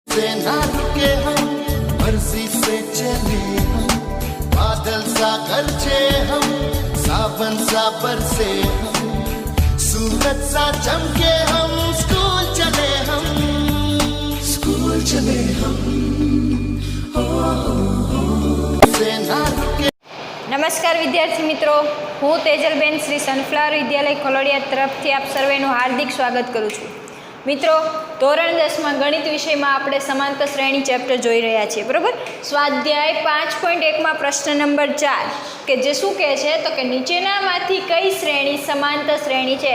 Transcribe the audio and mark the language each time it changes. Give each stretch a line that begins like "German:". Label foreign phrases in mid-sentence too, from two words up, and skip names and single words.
Hindi: से ना रुके हम, मर्जी से चले हम, बादल सा गरजे हम, सावन सा बरसे हम, सूरज सा चमके हम, स्कूल चले हम, स्कूल चले हम, से ना रुके।
Gujarati: નમસ્કાર વિદ્યાર્થી મિત્રો, હું તેજલબેન શ્રી સનફ્લાવર વિદ્યાલય ખોલડિયા તરફથી આપ સર્વેનું હાર્દિક સ્વાગત કરું છું. મિત્રો, ધોરણ 10માં ગણિત વિષયમાં આપણે સમાંતર શ્રેણી ચેપ્ટર જોઈ રહ્યા છીએ, બરાબર. સ્વાધ્યાય 5.1માં પ્રશ્ન નંબર 4 કે જે શું કહે છે તો કે નીચેનામાંથી કઈ શ્રેણી સમાંતર શ્રેણી છે.